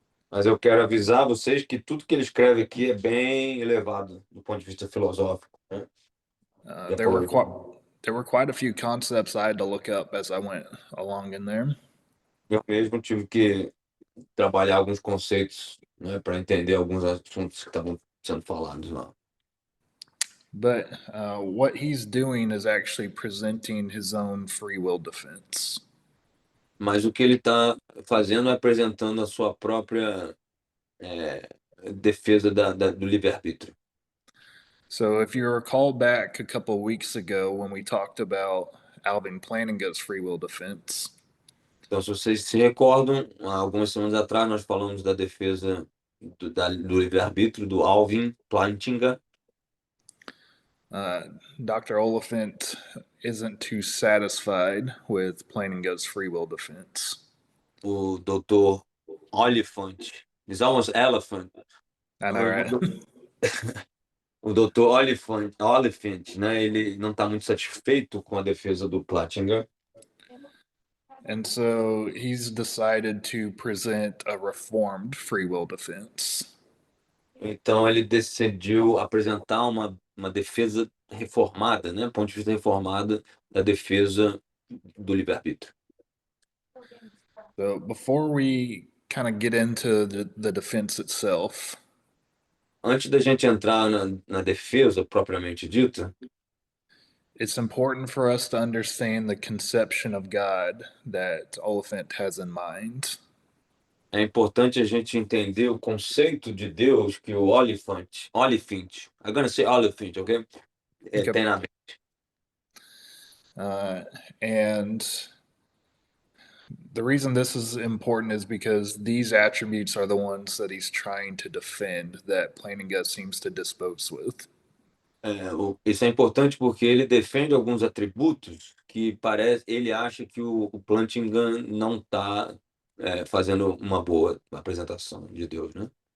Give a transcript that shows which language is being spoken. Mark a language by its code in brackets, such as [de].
[pt] Mas eu quero avisar vocês que tudo que ele escreve aqui é bem elevado do ponto de vista filosófico, né? [en] There were quite a few concepts I had to look up as I went along in there. [pt] Eu mesmo tive que trabalhar alguns conceitos, né, para entender alguns assuntos que estavam sendo falados lá. [en] But what he's doing is actually presenting his own free will defense. [pt] Mas o que ele está fazendo é apresentando a sua própria defesa do livre-arbítrio. [en] So if you recall back a couple of weeks ago when we talked about Alvin Plantinga's free will defense. [pt] Então, se vocês se recordam, algumas semanas atrás nós falamos da defesa do livre-arbítrio do Alvin Plantinga. [en] Dr. Oliphant isn't too satisfied with Plantinga's free will defense. [pt] O Dr. Oliphant, [en] he's almost elephant. I know, right? [pt] o Dr. Oliphant, né? Ele não está muito satisfeito com a defesa do Plattinger. [en] And so he's decided to present a reformed free will defense. [pt] Então ele decidiu apresentar uma defesa reformada, né? Ponto de vista reformada da defesa do livre-arbítrio. [en] So before we kind of get into the defense itself, [pt] Antes da gente entrar na defesa propriamente dita, [en] it's important for us to understand the conception of God that Oliphant has in mind. [pt] é importante a gente entender o conceito de Deus que o Oliphant, [en] I'm gonna say Oliphant, ok? Okay. [pt] Tem na mente. [en] And the reason this is important is because these attributes are the ones that he's trying to defend that Plantinga seems to dispose with. [pt] Isso é importante porque ele defende alguns atributos que ele acha que o Plantinga não está fazendo uma boa apresentação de Deus, né?